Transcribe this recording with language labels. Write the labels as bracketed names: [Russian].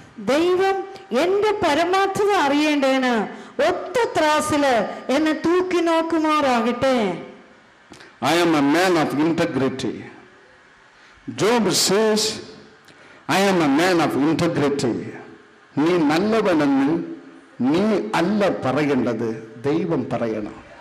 [Malayalam] ദൈവം എന്റെ പരമാർത്ഥത അറിയേണ്ടതിന് ഒത്ത ത്രാസില് എന്നെ തൂക്കി നോക്കുമാറാകട്ടെ. [English] I am a man of integrity. Job says, I am a man of integrity. [Malayalam] നീ നല്ലവനെന്ന് നീ അല്ല പറയേണ്ടത്, ദൈവം പറയണം.